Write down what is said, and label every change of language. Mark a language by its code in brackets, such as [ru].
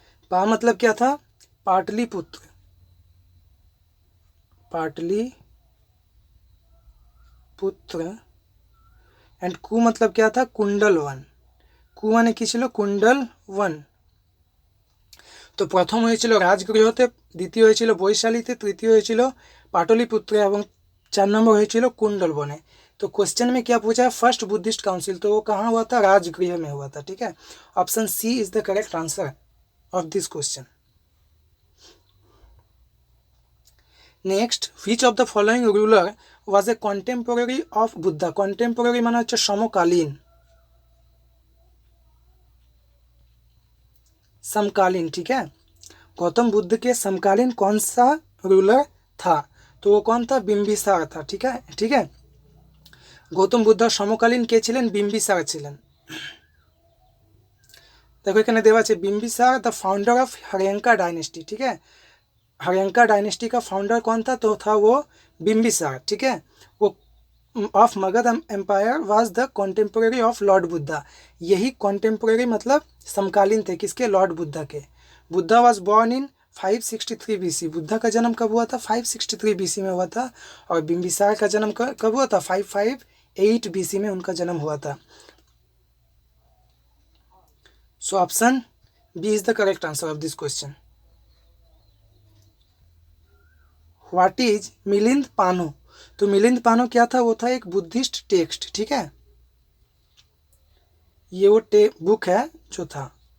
[hi] पा मतलब क्या था, पाटलिपुत्र, पाटलिपुत्र। एंड कु मतलब क्या था, कुंडल वन। कु माने कि छिलो, कुंडल वन। तो प्रथम [bn] হয়েছিল রাজগৃহতে, দ্বিতীয় হয়েছিল বৈশালীতে, তৃতীয় হয়েছিল পাটলিপুত্রে এবং 4 नंबर হয়েছিল कुंडल बने। [hi] तो क्वेश्चन में क्या पूछा है, फर्स्ट बुद्धिस्ट काउंसिल, तो वो कहाँ हुआ था, राजगृह में हुआ था। ठीक है, [en] Option C is the correct answer of this question. Next, which of the following ruler was a contemporary of Buddha? [bn] Contemporary माना হচ্ছে সমকালীন, समकालीन। [hi] ठीक है, गौतम बुद्ध के समकालीन कौन सा रूलर था, तो वो कौन था, बिंबिसार था। ठीक है, [bn] गौतम बुद्ध সমকালীন কে ছিলেন, बिंबिसार ছিলেন। [hi] देखो [bn] এখানে দেওয়া আছে [en] Bimbisara the founder of Haryanka dynasty. [hi] ठीक है, हर्यंका डायनेस्टी का फाउंडर कौन था, तो था वो बिंबिसार। ठीक है, वो [en] Of Magadha empire was the contemporary of lord Buddha. [hi] यही कॉन्टेम्पोरेरी मतलब समकालीन थे, किसके, लॉर्ड बुद्धा के। [en] Buddha was born in 563 BC। [hi] Buddha का जन्म कब हुआ था, 563 BC में हुआ था। और बिंबिसार का जन्म कब हुआ था, 558 BC में उनका जन्म हुआ था। [en] So option B is the correct answer of this question. What is [hi] Milind पानो? तो मिलिंद पानो क्या था, वो था एक बुद्धिस्ट टेक्स्ट। ठीक है, ये वो बुक है जो था।